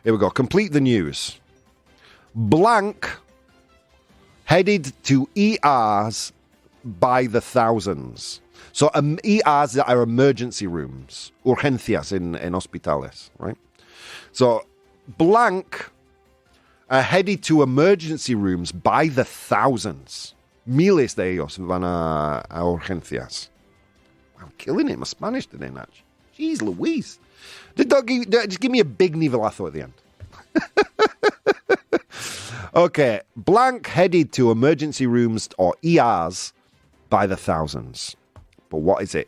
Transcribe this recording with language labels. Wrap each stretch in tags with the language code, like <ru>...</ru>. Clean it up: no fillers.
<en>Complete the news. Blank headed to ERs by the thousands. So ERs are emergency rooms, urgencias in hospitales, right? So blank are headed to emergency rooms by the thousands.</en> <es>Miles de ellos van a urgencias.</es> <en>I'm killing it. My Spanish today, Natch. Jeez Louise. Just give me a big nivelazo at the end. Okay. Blank headed to emergency rooms or ERs by the thousands. But what is it?</en>